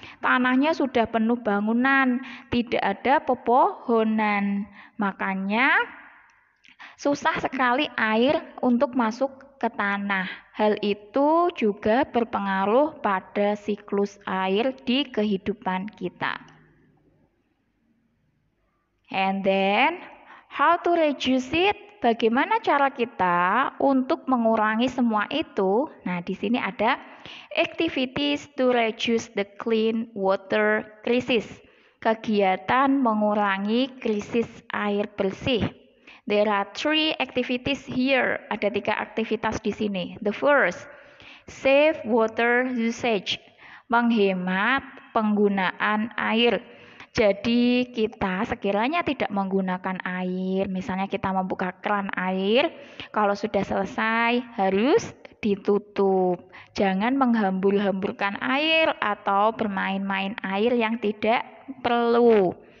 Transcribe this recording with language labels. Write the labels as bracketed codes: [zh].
[id] Tanahnya sudah penuh bangunan, tidak ada pepohonan. Makanya susah sekali air untuk masuk ke tanah. Hal itu juga berpengaruh pada siklus air di kehidupan kita. [en] And then, how to reduce it? [id] Bagaimana cara kita untuk mengurangi semua itu? Nah, di sini ada [en] activities to reduce the clean water crisis. [id] Kegiatan mengurangi krisis air bersih. [en] There are 3 activities here. [id] Ada 3 aktivitas di sini. [en] The first, save water usage. [id] Menghemat penggunaan air. Jadi kita sekiranya tidak menggunakan air, misalnya kita membuka keran air, kalau sudah selesai harus ditutup. Jangan menghambur-hamburkan air atau bermain-main air yang tidak perlu.